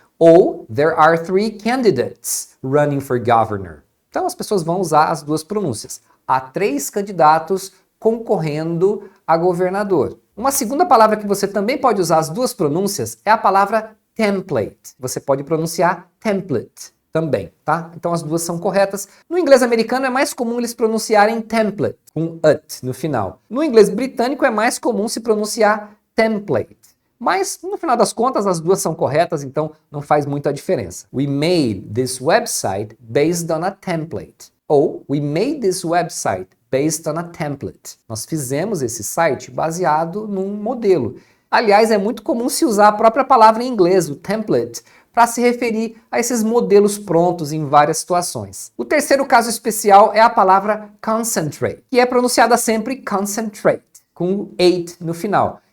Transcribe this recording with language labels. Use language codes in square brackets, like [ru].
[pt] Ou [en] there are 3 candidates running for governor. [pt] Então as pessoas vão usar as duas pronúncias. Há 3 candidatos concorrendo a governador. Uma segunda palavra que você também pode usar as duas pronúncias é a palavra template. Você pode pronunciar template também, tá? Então as duas são corretas. No inglês americano é mais comum eles pronunciarem template, com at no final. No inglês britânico é mais comum se pronunciar template. Mas, no final das contas, as duas são corretas, então não faz muita diferença. [en] We made this website based on a template. [pt] Ou, [en] we made this website based on a template. [pt] Nós fizemos esse site baseado num modelo. Aliás, é muito comum se usar a própria palavra em inglês, o template, para se referir a esses modelos prontos em várias situações. O terceiro caso especial é a palavra concentrate, que é pronunciada sempre concentrate, com ate no final.